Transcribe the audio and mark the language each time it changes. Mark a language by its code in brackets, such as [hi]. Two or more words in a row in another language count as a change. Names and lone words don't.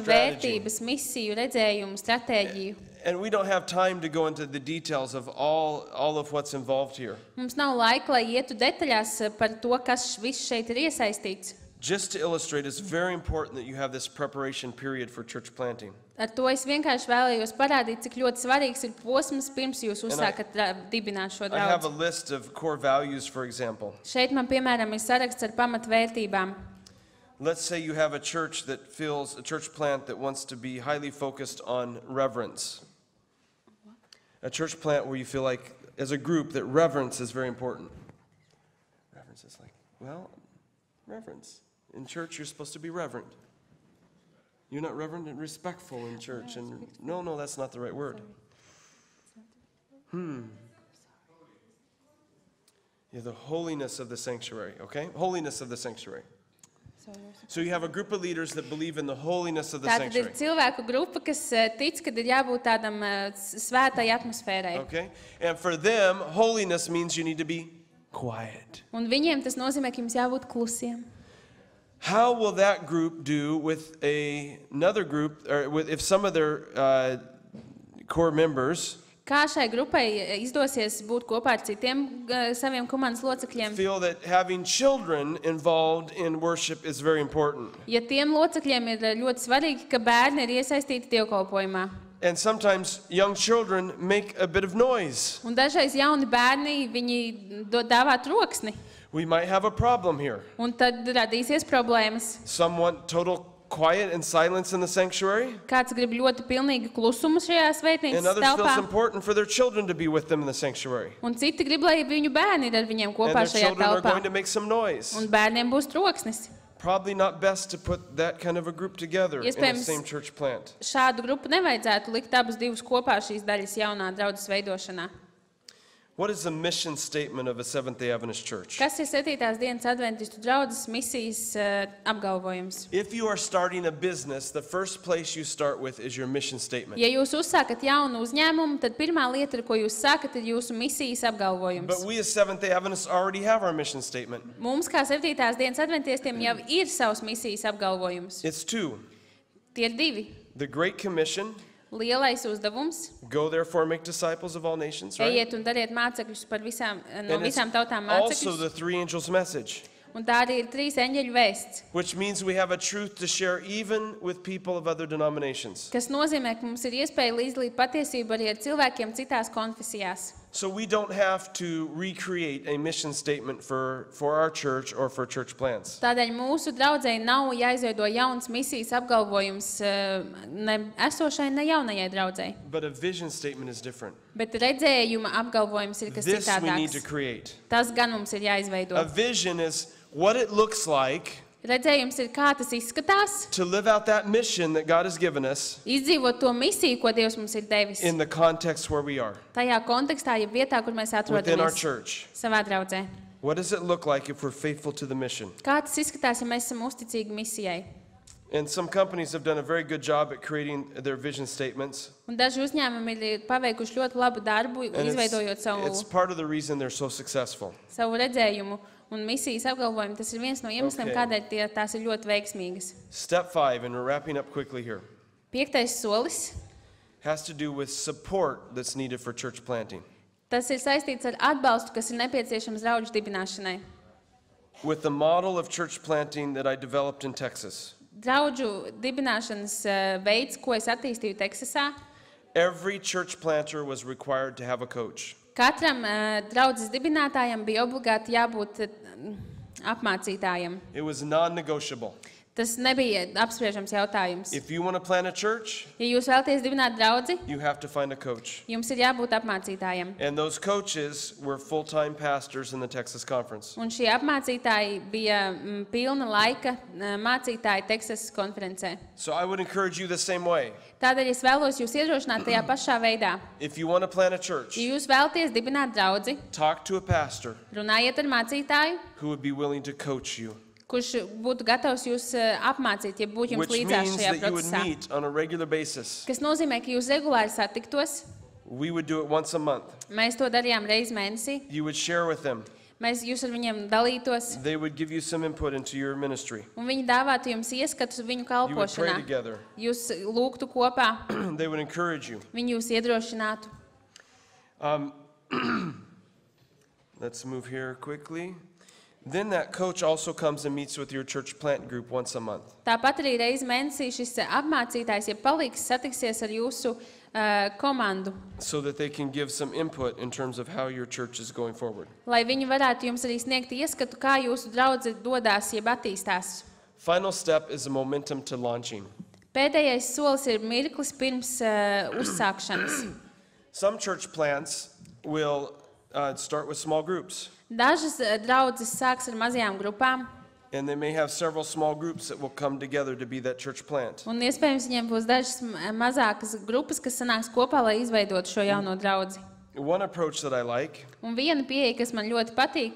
[en] strategy. [lv] vērtības, misiju, redzējumu, stratēģiju. [en] And we don't have time to go into the details of all of what's involved here. [lv] Mums nav laika, lai ietu detaļās par to, kas viss šeit ir iesaistīts. [en] Just to illustrate, it's very important that you have this preparation period for church planting. [lv] Ar to es vienkārši vēlējos parādīt, cik ļoti svarīgs ir posms, pirms jūs uzsākat dibināt šo [en] I have a [lv] draudzi. [en] list of core values, for example. [lv] Šeit man, piemēram, ir saraksts ar pamatvērtībām. [en] Let's say you have a church plant that wants to be highly focused on reverence. A church plant where you feel like, as a group, that reverence is very important. Reverence is like, well, reverence. In church, you're supposed to be reverent. You're not reverent and respectful in church. And no, that's not the right word. Yeah, the holiness of the sanctuary, okay? Holiness of the sanctuary. So you have a group of leaders that believe in the holiness of the [lv] Tātad ir [en] sanctuary. [lv] cilvēku grupa, kas tic, ka ir jābūt tādam svētai atmosfērai. [en] Okay? And for them, holiness means you need to be quiet. [lv] Un viņiem tas nozīmē, ka jums jābūt klusiem. [en] How will that group do with another group, or if some of their core members [lv] Kā šai grupai izdosies būt kopā ar citiem saviem komandas locekļiem? [en] feel that having children involved in worship is very important? [lv] Ja tiem locekļiem ir ļoti svarīgi, ka bērni ir iesaistīti dievkalpojumā. [en] And sometimes young children make a bit of noise. [lv] Un dažreiz jauni bērni, viņi dāvā troksni. [en] We might have a problem here. [lv] Un tad radīsies problēmas. [en] Some want total quiet and silence in the sanctuary. [lv] Kāds grib ļoti pilnīgu klusumu šajā [en] And [lv] svētnīcas [en] others feel it's [lv] telpā. [en] important for their children to be with them in the sanctuary. [lv] Un citi grib, lai viņu bērni ir ar viņiem [en] And [lv] kopā [en] their [lv] šajā [en] children are [lv] telpā. [en] going to make some noise. [lv] Un bērniem būs troksnis. [en] Probably not best to put that kind of a group together in the [lv] Iespējams, [en] same church plant. [lv] Šādu grupu nevajadzētu likt abus divus kopā šīs daļas jaunā draudzes veidošanā. [en] What is the mission statement of a Seventh-day Adventist church? [lv] Kas ir 7. dienas adventistu draudzes misijas apgalvojums? [en] If you are starting a business, the first place you start with is your mission statement. [lv] Ja jūs uzsākat jaunu uzņēmumu, tad pirmā lieta, ar ko jūs sākat, ir jūsu misijas apgalvojums. [en] But we as Seventh-day Adventists already have our mission statement. [lv] Mums, kā 7. dienas adventistiem, jau ir savs misijas apgalvojums. [en] It's two. [lv] Tie ir divi. [en] The Great Commission, [lv] Lielais uzdevums. [en] go therefore make disciples of all nations, right? [lv] Ejiet un dariet mācekļus par no [en] And it's [lv] visām tautām [en] also [lv] mācekļus. [en] the three angels' message, [lv] Un tā arī ir 3 eņģeļu vēsts, [en] which means we have a truth to share even with people of other denominations. [lv] kas nozīmē, ka mums ir iespēja līdzdalīt patiesību arī ar cilvēkiem citās konfesijās. [en] So we don't have to recreate a mission statement for our church or for church plants. [lv] Tādēļ mūsu draudzei nav jāizveido jauns misijas apgalvojums ne esošai, ne jaunajai draudzei. [en] But a vision statement is different. [lv] Bet redzējuma apgalvojums ir kas [en] This we need to [lv] citādāks. [en] create. [lv] Tas gan mums ir jāizveido. [en] A vision is what it looks like [lv] Redzējums ir, kā tas izskatās, [en] to live out that mission that God has given us [lv] izdzīvot to misiju, ko Dievs mums ir devis. [en] in the context where we are, [lv] Tajā kontekstā, ja vietā, kur mēs [en] within our [lv] atrodamies [en] church. [lv] savā draudzē. [en] What does it look like if we're faithful to the mission? [lv] Kā tas izskatās, ja mēs esam uzticīgi misijai? [en] And some companies have done a very good job at creating their vision statements. [lv] Un daži uzņēmumi ir paveikuši ļoti labu darbu, [en] And [lv] izveidojot [en] it's [lv] savu [en] part of the reason they're so successful. [lv] redzējumu un misijas apgalvojumu. Tas ir viens no iemesliem, [en] Okay. [lv] kādēļ tās ir ļoti veiksmīgas. [en] Step 5, and we're wrapping up quickly here, [lv] 5. solis. [en] has to do with support that's needed for church planting. [lv] Tas ir saistīts ar atbalstu, kas ir nepieciešams draudžu dibināšanai. [en] With the model of church planting that I developed in Texas, [lv] Draudžu dibināšanas veids, ko es attīstīju Teksasā, [en] every church planter was required to have a coach. [lv] katram draudzes dibinātājam bija obligāti jābūt apmācītājam. [en] It was non-negotiable. [lv] Tas nebija apspriežams jautājums. [en] If you want to plant a church, [lv] Ja jūs vēlaties dibināt draudzi, [en] you have to find a coach. [lv] jums ir jābūt apmācītājiem. [en] And those coaches were full-time pastors in the Texas Conference. [lv] Un šie apmācītāji bija pilna laika mācītāji Teksasas konferencē. [en] So I would encourage you the same way. [lv] Tādēļ es vēlos jūs iedrošināt tajā pašā veidā. [en] If you want to plant a church, [lv] Ja jūs vēlaties dibināt draudzi, [en] talk to a pastor [lv] runājiet ar mācītāju, [en] who would be willing to coach you, [lv] kurš būtu gatavs jūs apmācīt, ja būtu jums [en] which [lv] līdzās [en] means [lv] šajā [en] that you would [lv] procesā. [en] meet on a regular basis. [lv] Kas nozīmē, ka jūs regulāri satiktos. [en] We would do it once a month. [lv] Mēs to darījām reizi mēnesī. [en] You would share with them. [lv] Jūs ar viņiem dalītos, [en] They would give you some input into your ministry. [lv] un viņi dāvātu jums ieskatus viņu [en] You would pray [lv] kalpošanā. [en] together. [lv] Jūs lūgtu kopā, [en] They would encourage you. [lv] viņi jūs iedrošinātu. [en] Let's move here quickly. Then that coach also comes and meets with your church plant group once a month. [lv] Tāpat arī reizi mēnesī šis apmācītājs, ja palīgs, satiksies ar jūsu komandu, [en] So that they can give some input in terms of how your church is going forward. [lv] lai viņi varētu jums arī sniegt ieskatu, kā jūsu draudze dodās, jeb attīstās. [en] Final step is a momentum to launching. [lv] Pēdējais solis ir mirklis pirms uzsākšanas. [en] Some church plants will start with small groups, [lv] Dažas draudzes sāks ar mazajām grupām, [en] and they may have several small groups that will come together to be that church plant. [lv] un iespējams viņiem būs dažas mazākas grupas, kas sanāks kopā, lai izveidotu šo jauno draudzi. [en] One approach that I like [lv] Un viena pieeja, kas man ļoti patīk,